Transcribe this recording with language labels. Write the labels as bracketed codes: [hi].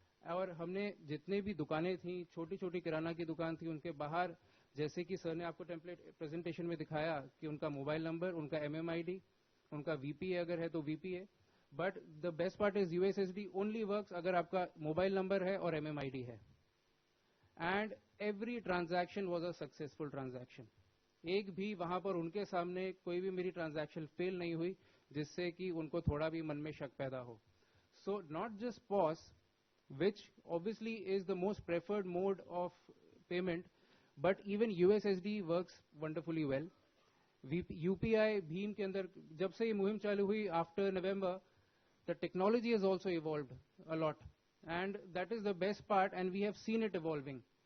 [hi] और हमने जितने भी दुकानें थी, छोटी छोटी किराना की दुकान थी, उनके बाहर जैसे कि सर ने आपको टेम्पलेट प्रेजेंटेशन में दिखाया कि उनका मोबाइल नंबर, उनका MMID, उनका VPA अगर है तो VPA, [en] but the best part is USSD only works [hi] अगर आपका मोबाइल नंबर है और MMID है। [en] and every transaction was a successful transaction. [hi] एक भी वहां पर उनके सामने कोई भी मेरी ट्रांजैक्शन फेल नहीं हुई जिससे कि उनको थोड़ा भी मन में शक पैदा हो. [en] So not just POS, which obviously is the most preferred mode of payment, but even USSD works wonderfully well. UPI [hi] Bhim के अंदर जब से ये मुहिम चालू हुई [en] after November, the technology has also evolved a lot, and that is the best part, and we have seen it evolving.